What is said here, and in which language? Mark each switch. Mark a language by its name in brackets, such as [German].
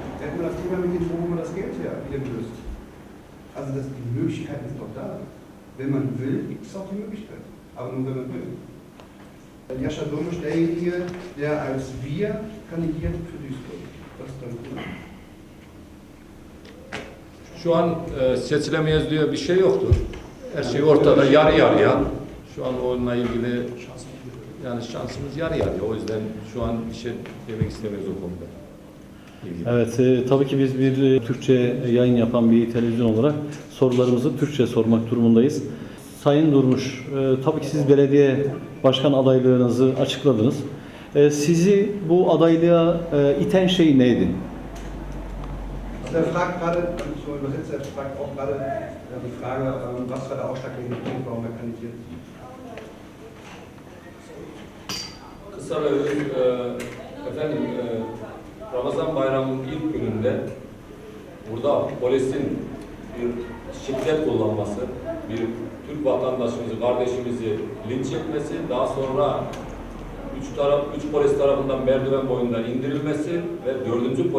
[German] Da hätten wir das Thema mit dem, wo man das Geld her wieder löst. Also die Möglichkeiten sind doch da. Wenn man will, gibt es auch die Möglichkeit. Aber nur wenn man will. Jascha Domusch derjenige, der als wir kandidiert für Duisburg. Das ist dann gut. [Turkish] Şu an seçilemeyiz diyor bir şey yoktur. Her şey ortada yarı yarıya. Şu an onunla ilgili yani şansımız yarı yarıya. O yüzden şu an bir şey demek istemiyoruz o konuda. Evet, tabii ki biz bir Türkçe yayın yapan bir televizyon olarak sorularımızı Türkçe sormak durumundayız. Sayın Durmuş, tabii ki siz belediye başkan adaylığınızı açıkladınız. Sizi bu adaylığa iten şey neydi? [German] Er fragt gerade, ich übersetze, er fragt auch gerade die Frage, was war der ausschlaggebende Punkt, warum er kandidiert? [Turkish] Kısa ve efendim Ramazan bayramının ilk gününde burada polisin bir şiddet kullanması, bir Türk vatandaşımızı, kardeşimizi linç etmesi, daha sonra üç polis tarafından merdiven boyunda indirilmesi ve 4.